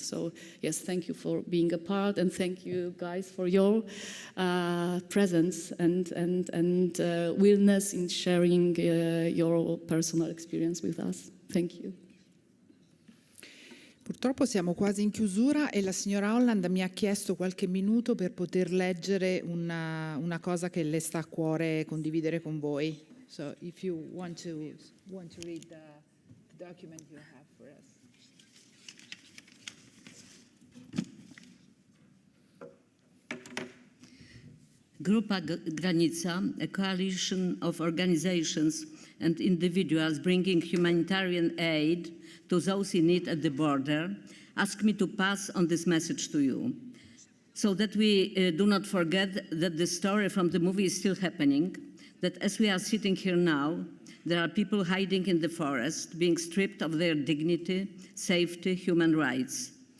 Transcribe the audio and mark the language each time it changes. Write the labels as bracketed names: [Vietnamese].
[English] So yes, thank you for being a part, and thank you guys for your presence and willingness in sharing your personal experience with us. Thank you. [Italian] Purtroppo siamo quasi in chiusura e la signora Holland mi ha chiesto qualche minuto per poter leggere una cosa che le sta a cuore condividere con voi. [English] So if you want to read the document you have for us. Grupa Granica, a coalition of organizations and individuals bringing humanitarian aid to those in need at the border, asked me to pass on this message to you, so that we do not forget that the story from the movie is still happening, that as we are sitting here now, there are people hiding in the forest, being stripped of their dignity, safety, human rights.